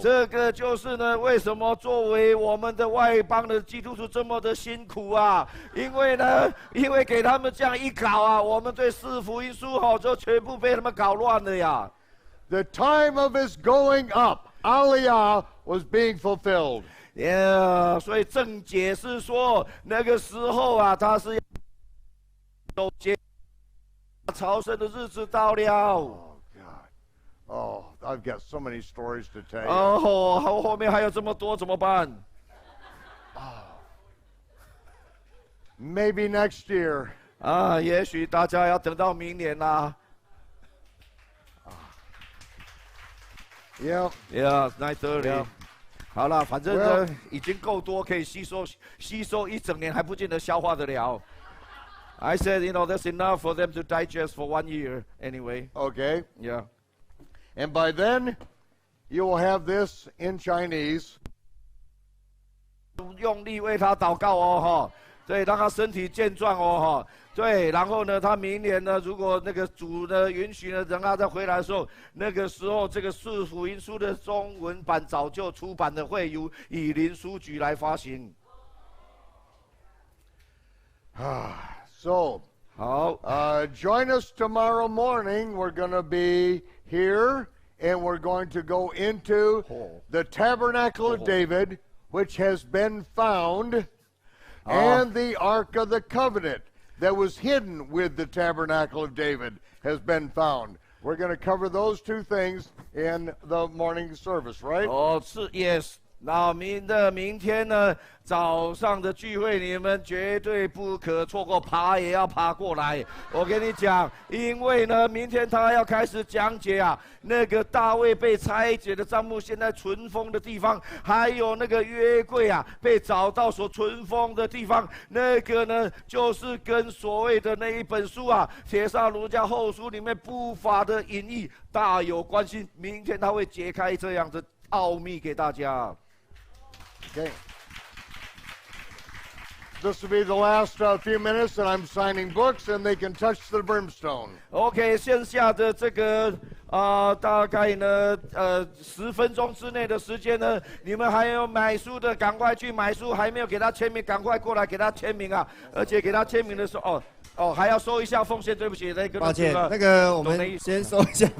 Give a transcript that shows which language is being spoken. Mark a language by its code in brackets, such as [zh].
[zh] 这个就是呢，为什么作为我们的外邦的基督徒这么的辛苦啊？因为给他们这样一搞啊，我们对4福音书就全部被他们搞乱了呀。 [en] The time of his going up, Aliyah, was being fulfilled. [zh] 所以正解是说，那个时候啊，他是守节朝圣的日子到了。 [en] Oh God! Oh, I've got so many stories to tell you. [zh] 后面还有这么多，怎么办？ [en] Maybe next year. [zh] 也许大家要等到明年啦。 [en] Yeah. Yeah, 9:30. Yeah. [zh] 好了，反正呢已经够多，可以吸收一整年，还不见得消化得了。 [en] I said, that's enough for them to digest for 1 year anyway. Okay. Yeah. And by then, you will have this in Chinese. [zh] 用力为他祷告哦，对，让他身体健壮哦，对，然后呢，他明年呢，如果那个主呢允许呢，等他再回来的时候，那个时候这个4福音书的中文版早就出版了，会由以林书局来发行。 [en] So, [zh] 好 [en] join us tomorrow morning. We're going to be here, and we're going to go into the tabernacle of David, which has been found, and the Ark of the Covenant that was hidden with the tabernacle of David has been found. We're going to cover those two things in the morning service, right? [zh] 是 [en] yes。 [zh] 那明天呢早上的聚会，你们绝对不可错过，爬也要爬过来。我跟你讲，因为呢，明天他要开始讲解啊，那个大卫被拆解的帐幕现在存封的地方，还有那个约柜啊被找到所存封的地方，那个呢就是跟所谓的那一本书啊《帖撒罗尼迦后书》里面不法的隐喻大有关系。明天他会解开这样的奥秘给大家。 [en] Okay. This will be the last few minutes, and I'm signing books, and they can touch the brimstone. [zh] OK， 剩下的这个大概呢10分钟之内的时间呢，你们还有买书的，赶快去买书；还没有给他签名，赶快过来给他签名啊！而且给他签名的时候，还要收一下奉献，对不起，那个抱歉，那个我们先收一下。